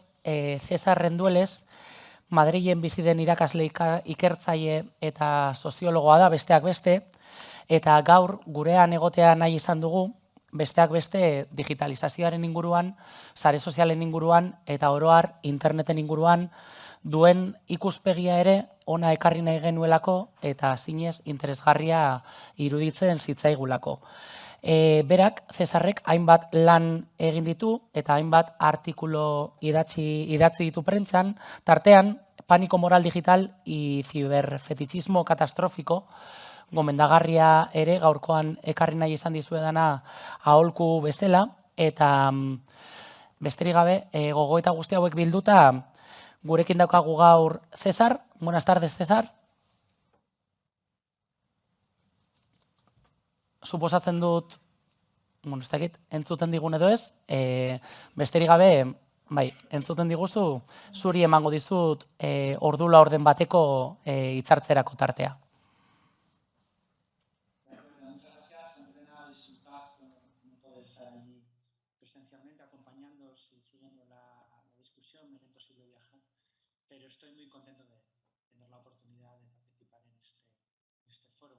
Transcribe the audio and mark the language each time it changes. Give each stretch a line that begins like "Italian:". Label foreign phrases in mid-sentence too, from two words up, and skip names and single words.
Basque: Cesar Rendueles, Madrilen bizi den irakasle ikertzaile eta soziologoa da, besteak beste, eta gaur gurean egotea nahi izan dugu, besteak beste digitalizazioaren inguruan, sare sozialen inguruan eta oro har interneten inguruan duen ikuspegia ere ona ekarri nahi genuelako eta zinez interesgarria iruditzen zitzaigulako. Berak, Cesarrek, hainbat lan egin ditu eta hainbat artikulu idatzi ditu prentsan, tartean Pánico moral digital y ciberfetichismo catastrófico, gomendagarria ere gaurkoan ekarri nahi izan dizuedana aholku bestela, eta besterik gabe gogoeta guzti hauek bilduta gurekin daukagu gaur Cesar.
Spanish: Buenas tardes, Cesar.
Basque: Suposatzen dut, ez dakit, entzuten digun edo ez, besterik gabe, bai, entzuten diguzu, zuri emango dizut ordu laurden bateko hitzartzerako tartea.
Spanish: Pero estoy muy contento de tener la oportunidad de participar en este foro.